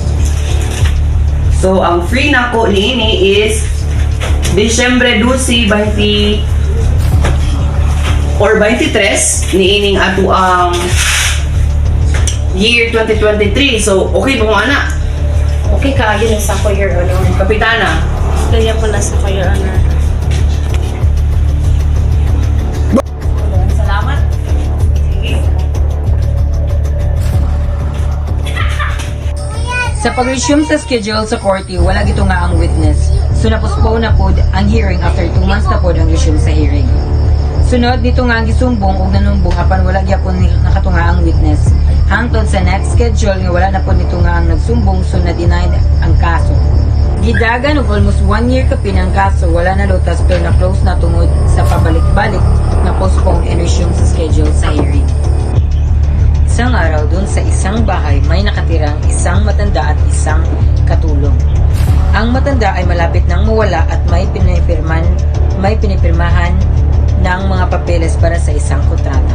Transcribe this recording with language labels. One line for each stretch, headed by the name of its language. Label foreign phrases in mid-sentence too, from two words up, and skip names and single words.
Cebuano: So ang free nako niini is Disyembre 12, 20 or 23 niining ato ang year 2023. So, okay ba mo, ana? Okay ka, yun ang sako,
English: Your Honor.
Cebuano: Kapitana? Kaya pala sa
English: Your Honor.
Cebuano: Salamat. Sige. Sa pag-resume sa schedule sa korte, wala gito nga ang witness. So na-postpone na pod ang hearing after 2 months na pod ang resume sa hearing. Sunod dito nga ang gisumbong og nanumbong apan wala gyapon nakatunga ang witness. Hangtod sa
English: next schedule
Cebuano: nga wala na pod nito nga ang nagsumbong so na-denied ang kaso. Gidagan og
English: almost 1 year
Cebuano: kapin ang kaso, wala na lutas pero na-close na tungod sa pabalik-balik na postpone and resume sa schedule sa hearing.
Filipino: Isang araw dun sa isang bahay may nakatirang isang matanda at isang katulong. Ang matanda ay malapit nang mawala at may pinipirmahan ng mga papeles para sa isang kontrata.